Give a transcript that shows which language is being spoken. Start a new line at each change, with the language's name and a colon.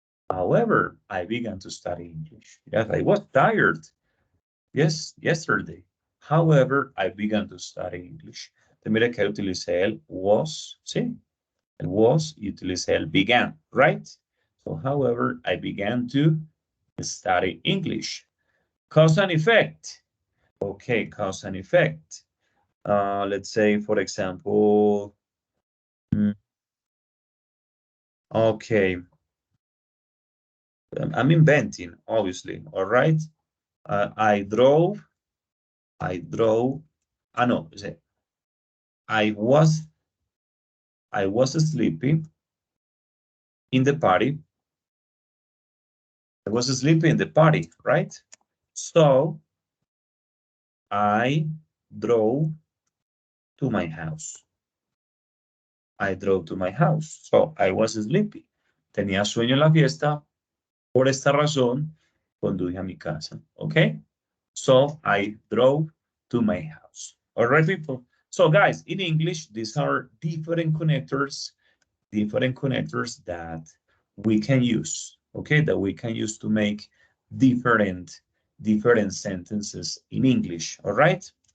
English: However, I began to study English. Yes, I was tired, yes, yesterday. However, I began to study English.
Spanish: Te mira que utilicé el was, ¿sí?
English: El was y utilicé el began, right? So, however, I began to study English. Cause and effect. Okay, cause and effect. Let's say, for example, okay. I'm inventing, obviously, all right? I drove, no, I was sleeping in the party. I was sleeping in the party, right? So, I drove to my house. I drove to my house. So, I was sleepy.
Spanish: Tenía sueño en la fiesta. Por esta razón, conduje a mi casa.
English: Okay? So, I drove to my house. All right, people? So, guys, in English, these are different connectors that we can use, okay? That we can use to make different sentences in English, all right?